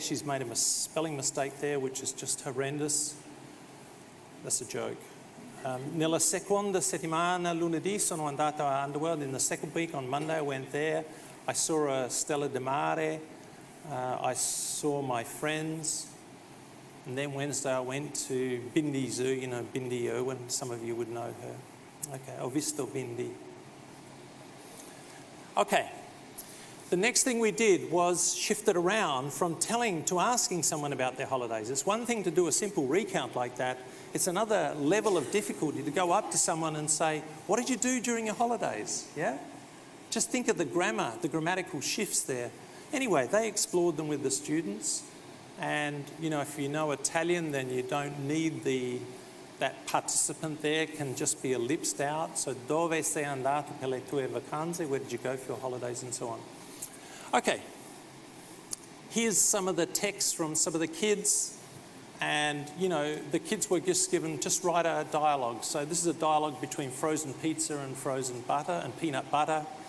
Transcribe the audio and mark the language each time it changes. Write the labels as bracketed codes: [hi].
[en] She's made a spelling mistake there, which is just horrendous. That's a joke. [it] Nella seconda settimana, lunedì, sono andato a Underworld. [en] In the second week, on Monday, I went there. I saw a Stella de Mare. I saw my friends. And then Wednesday I went to Bindi Zoo, you know Bindi Irwin, some of you would know her. [it] Okay, ho visto Bindi. [en] Okay, the next thing we did was shift it around from telling to asking someone about their holidays. It's one thing to do a simple recount like that. It's another level of difficulty to go up to someone and say, "What did you do during your holidays?" Yeah? Just think of the grammar, the grammatical shifts there. Anyway, they explored them with the students. And, you know, if you know Italian, then you don't need that participant there, can just be ellipsed out. [it] So, dove sei andato per le tue vacanze? [en] Where did you go for your holidays and so on? Okay. Here's some of the text from some of the kids. And, you know, the kids were just given, just write a dialogue. So this is a dialogue between frozen pizza and frozen butter and peanut butter.